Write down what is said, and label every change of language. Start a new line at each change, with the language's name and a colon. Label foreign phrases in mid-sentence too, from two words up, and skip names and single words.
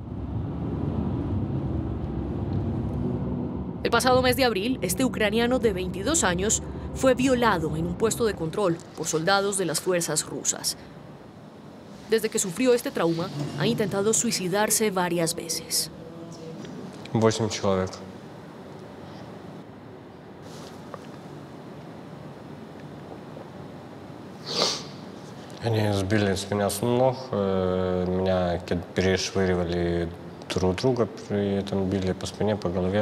Spanish: El pasado mes de abril, este ucraniano de 22 años fue violado en un puesto de control por soldados de las fuerzas rusas. Desde que sufrió este trauma, ha intentado suicidarse varias veces.
Russian: 8 человек. Они сбили с меня с ног, меня перешвыривали друг друга, при этом били по спине, по голове.